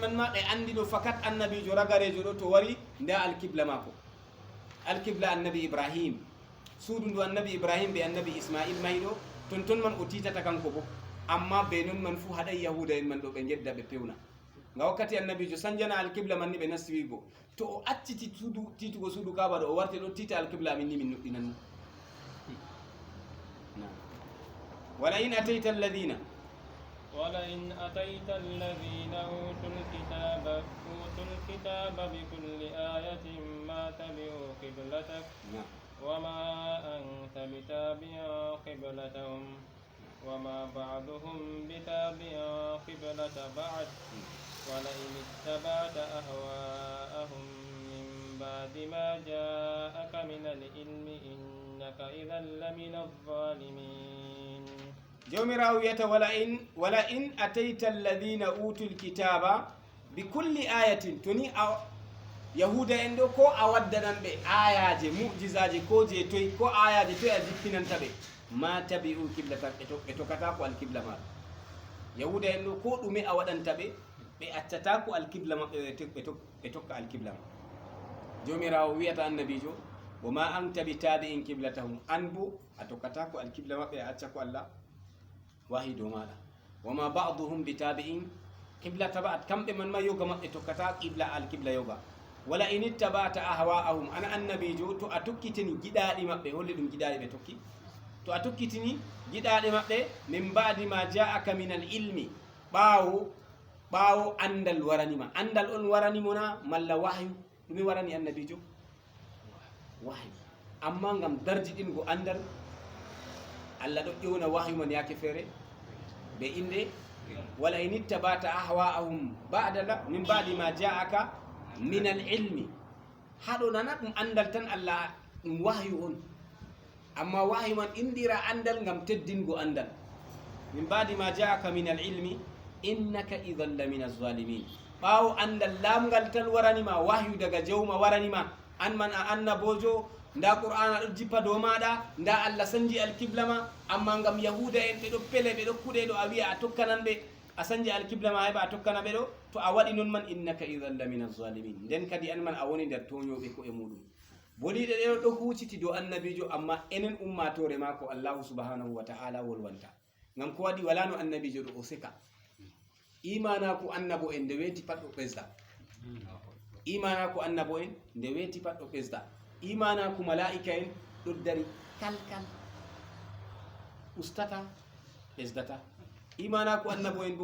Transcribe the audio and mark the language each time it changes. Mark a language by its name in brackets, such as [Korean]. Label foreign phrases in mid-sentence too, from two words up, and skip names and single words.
[Fula] man ma ɓe andi ɗo fakat annabijo ragarejo ɗo to wari nda alqibla mako alqibla annabi ibrahim suudu ndu annabi ibrahim ɓe annabi ismail mayi ɗo ton man o titata kanko bo amma be non man fuu haɗay yahuda en man ɗo ɓe gedda ɓe pewna nga wakkati annabijo sanjana alqibla man ni ɓe nastiwigo to o acciti titugo suudu kaba ɗo o warte ɗo tita alqibla amin ni min nuɗɗinanno [Arabic] ولئن أتيت الذين ولئن أتيت الذين أوتوا الكتاب بكل آية ما تبعوا قبلتك وما أنت بتابع قبلتهم وما بعضهم بتابع قبلة بعد ولئن اتبعت أهواءهم من بعد ما جاءك من العلم إنك إذا لمن الظالمين [Fula] jomirawo wiyata [Arabic] ولئن أتيت الذين أوتوا الكتاب بكل آية [Fula] toni yahuda en ɗo ko a waddanan ɓe ayaje mujizaje ko je toy ko ayaje toy a jippinanta ɓe [Arabic] ما تبعوا قبلتك [Fula] ɓe tokkata ko alqibla maɗa yahuda en ɗo ko ɗume a waɗanta ɓe ɓe accata ko alqibla maɓɓe ɓe tokka alqibla ma jomirawo wiyata annabijo wa [Arabic] ما أنت بتابع قبلتهم [Fula] an bo a tokkata ko alqibla maɓɓe a acca ko allah wahi dow maɗa [Arabic] وما بعضهم بتابع قبلة [Fula] tabaat kamɓe man ma yoga maɓɓe tokkata qibla alqibla yoga [Arabic] ولئن اتبعت أهواءهم [Fula] ana annabijo to a tokkitini giɗaɗi maɓɓe holli ɗum giɗaɗi ɓe tokki to a tokkitini giɗaɗi maɓɓe [Arabic] من بعد ما جاءك من العلم [Fula] ɓawo andal waranima andal on waranimona malla wahyu ɗumi warani annabijo wahyu amma ngam darjiɗingo andal Allah ɗo ƴewna wahyu man yake feere be inde [Arabic] ولئن اتبعت أهواءهم من بعد ما جاءك من [Fula] al-ilmi haɗo nana ɗum andal tan Allah ɗum wahyu on amma wahyu man indira andal ngam teddingo andal [Arabic] من بعد ما جاءك من العلم إنك إذا لمن الظالمين [Fula] ɓaawo andal lamgal tan waranima wahyu daga jewma waranima an man a annabojo nda qur'ana ɗo jippa dow maɗa nda Allah sanji alkibla ma amma ngam yahuda en ɓeɗo pele ɓeɗo kuɗe ɗo a wiya a tokkanan ɓe a sanji alkibla ma heɓa a tokkana ɓe ɗo to a waɗi non man [Arabic] إنك إذا لمن الظالمين [Fula] nden kadi an man a woni nder toñoɓe ko e muɗum boliɗe ɗeɗo ɗo hucciti dow annabijo amma enen ummatore ma ko [Arabic] الله سبحانه وتعالى [Fula] wolwanta ngam ko waɗi wala no annabijo ɗo o seka imana ko annabo en nde weeti pat ɗo ɓesda imana ko annabo en nde weeti pat ɗo ɓesda imana ko mala'ika en ɗo dari kalkal ustata ɓesdata imana ko annabo en bo